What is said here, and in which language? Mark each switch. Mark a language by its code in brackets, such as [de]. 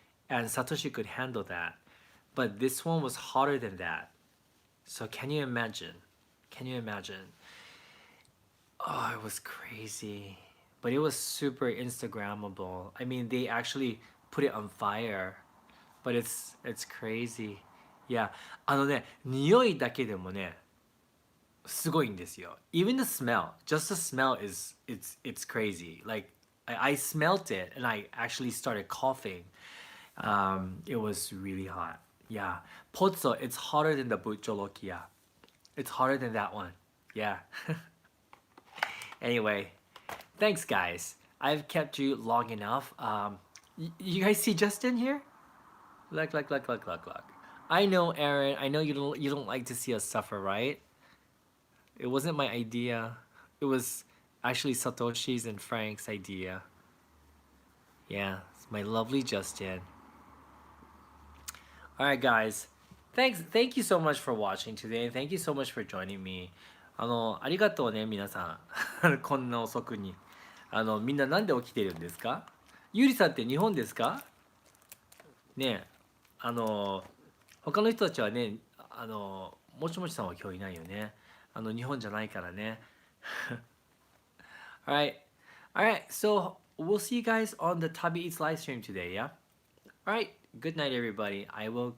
[en] And Satoshi could handle that. But this one was hotter than that. So can you imagine? Can you imagine? Oh, it was crazy. But it was super Instagrammable. I mean, they actually put it on fire. But it's crazy. Yeah. [ja] あのね、匂いだけでもね、すごいんですよ。 [en] Even the smell, just the smell is it's crazy. Like I smelt it and I actually started coughing. It was really hot. Yeah. Pozzo, it's hotter than the bucholokia. It's hotter than that one. Yeah. Anyway, thanks guys. I've kept you long enough. You guys see Justin here? Look. I know, Aaron. I know you don't like to see us suffer, right? It wasn't my idea. It was actually Satoshi's and Frank's idea. Yeah, it's my lovely Justin. All right, guys. Thank you so much for watching today. Thank you so much for joining me. [ja] ありがとうね、皆さん。こんな遅くに。みんななんで起きてるんですか？ゆりさんって日本ですか？ねえ、他の人たちはね、もちもちさんは今日いないよね。日本じゃないからね。 [en] All right. All right. So we'll see you guys on the Tabi Eats live stream today, yeah? All right. Good night, everybody. I will